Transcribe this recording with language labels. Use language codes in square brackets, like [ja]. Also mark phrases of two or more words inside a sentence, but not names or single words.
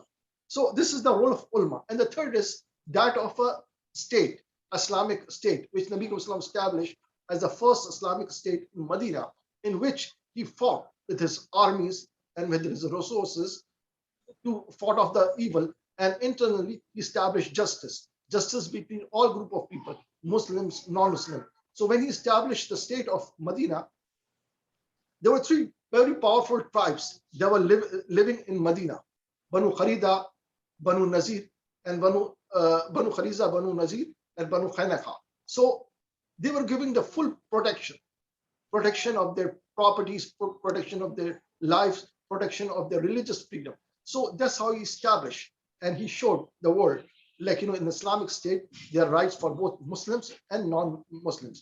[en] So this is the role of ulama. And the third is that of a state, Islamic state, which [ar] نبي كريم صلى الله عليه وسلم [en] established as the first Islamic state in Medina, in which he fought with his armies and with his resources to fought off the evil, and internally he established justice between all group of people, Muslims, non-Muslim. So when he established the state of Medina, there were three very powerful tribes that were living in Medina: Banu Kharida, Banu Nazir, and Banu Khariza, Banu Nazir, and Banu Khanaka. So they were giving the full protection of their properties, protection of their lives, protection of their religious freedom. So that's how he established, and he showed the world, like in Islamic state, there are rights for both Muslims and non-Muslims.